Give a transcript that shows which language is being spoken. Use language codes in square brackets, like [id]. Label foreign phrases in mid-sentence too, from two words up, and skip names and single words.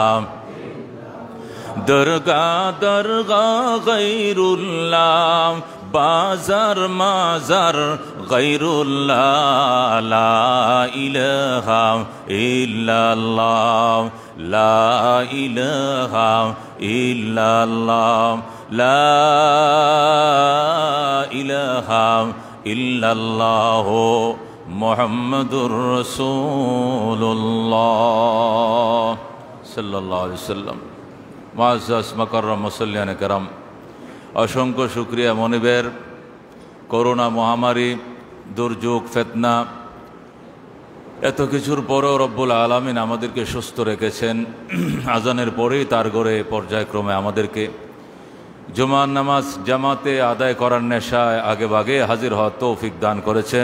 [ar] درگاہ درگاہ غیر اللہ بازار مازار غیر اللہ لا الہ الا اللہ لا الہ الا اللہ لا الہ الا اللہ محمد رسول اللہ صلی اللہ علیہ وسلم [bn] মুআজ্জাজ মুকাররম মুসল্লিয়ানে কেরাম, অসংখ্য শুকরিয়া মনিবের। করোনা মহামারী, দুর্যোগ, ফিতনা, এত কিছুর পরেও রব্বুল আলামিন আমাদেরকে সুস্থ রেখেছেন। আজানের পরেই তার ঘরে পর্যায়ক্রমে আমাদেরকে জুমার নামাজ জামাতে আদায় করার নেশায় আগে ভাগে হাজির হওয়ার তৌফিক দান করেছেন।